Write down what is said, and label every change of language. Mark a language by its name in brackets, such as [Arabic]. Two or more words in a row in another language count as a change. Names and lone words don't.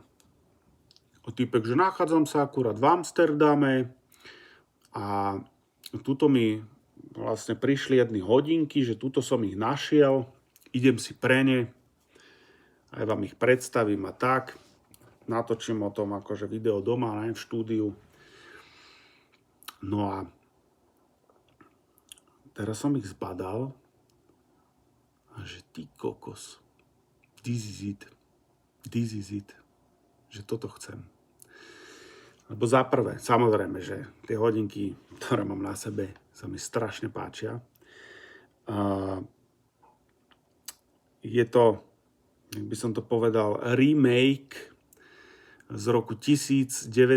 [Slovak] Týpek, že nachádzam sa akurát v Amsterdame a tuto mi vlastne prišli jedny hodinky, že tuto som ich našiel, idem si pre ne, aj vám ich predstavím a tak. Natočím o tom akože video doma, ne, v štúdiu. No a teraz som ich zbadal a že ty kokos, [English] this is it, [Slovak] že toto chcem. Lebo za prvé, samozrejme, že tie hodinky, ktoré mám na sebe, sa mi strašne páčia. Je to, jak by som to povedal, remake z roku 1960.